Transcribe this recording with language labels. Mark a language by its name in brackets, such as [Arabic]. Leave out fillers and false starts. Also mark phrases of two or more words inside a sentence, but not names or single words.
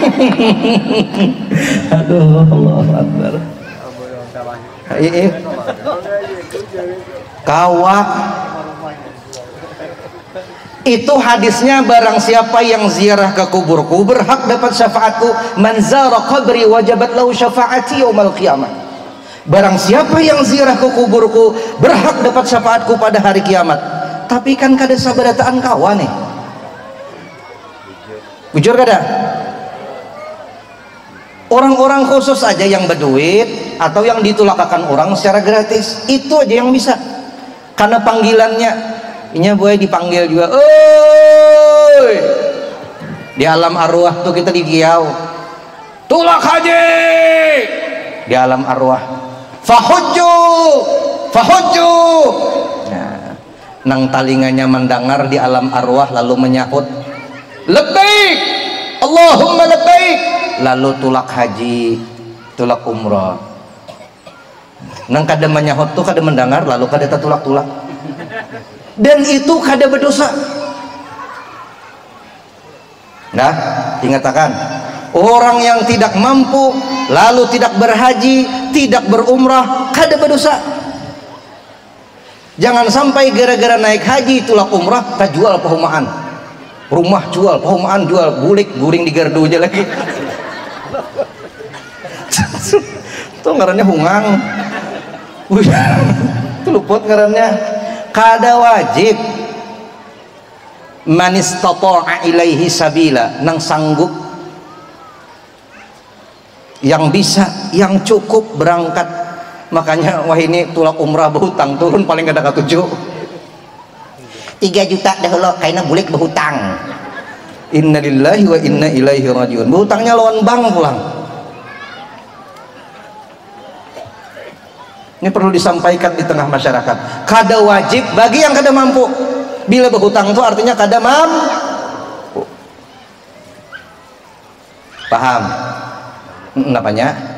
[Arabic] Aduh الله أكبر. [Banjar] Kawa itu hadisnya, barang siapa yang ziarah ke kuburku berhak dapat syafaatku. [Arabic] من زار قبري وجبت له شفاعتي يوم القيامة. [Indonesian] Barang siapa yang ziarah ke kuburku berhak dapat syafaatku pada hari kiamat. [Banjar] Tapi kan kada sabarataan kawan nih. Bujur kada? Orang-orang khusus aja yang berduit atau yang ditulakakan orang secara gratis, itu aja yang bisa. [Indonesian] karena panggilannya. [Banjar] Inya boy dipanggil juga, oi, di alam arwah tuh kita digiau, tulak haji, di alam arwah, [Arabic] فحجوا، فحجوا. [Banjar] Nah, nang talinganya mendengar di alam arwah lalu menyahut, [Arabic] لبيك اللهم لبيك, [Banjar] lalu tulak haji, tulak umrah. Nang kada menyahut tuh kada mendengar lalu kada tulak-tulak. Dan itu kada berdosa. [Indonesian] Nah, ingatakan orang yang tidak mampu lalu tidak berhaji, tidak berumrah, kada berdosa. [Banjar] Jangan sampai gara-gara naik haji tulak umrah tak jual perumahan, rumah jual, perumahan jual, bulik guring di gardu aja lagi. Tuh ngarannya hungang. Itu luput ngarannya. Kada wajib [Arabic] من استطاع إليه سبيلا, [Banjar] nang sanggup, yang bisa, yang cukup berangkat. Makanya wah ini tulak umrah berhutang turun paling kada katujuh 3 juta dahulu kaina bulik berhutang. [Arabic] إنا لله وإنا إليه راجعون. [Indonesian] Berhutangnya lawan bank pulang. Ini perlu disampaikan di tengah masyarakat. [Banjar] Kada wajib bagi yang kada mampu. Bila berhutang itu artinya kada mampu. Paham? Napanya?